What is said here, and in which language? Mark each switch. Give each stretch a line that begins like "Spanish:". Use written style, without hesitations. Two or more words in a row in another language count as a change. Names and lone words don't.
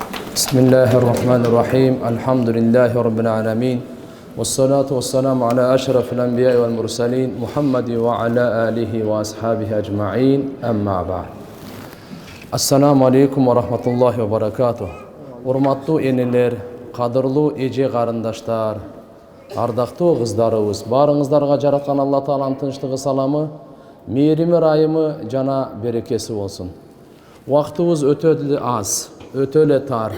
Arabic: بسم الله الرحمن الرحيم. الحمد لله رب العالمين. والصلاة والسلام على أشرف الأنبياء والمرسلين محمد وعلى آله وأصحابه أجمعين. أما بعد. السلام عليكم ورحمة الله وبركاته.
Kyrgyz: Урматтуу энелер, кадырлуу эже карындаштар, ардактуу кыздарыбыз, баарыңыздарга жараткан Алла Тааланын тынчтыгы, саламы, мээрими, ырайымы жана берекеси болсун. Убактыбыз өтө эле аз, өтө эле тар.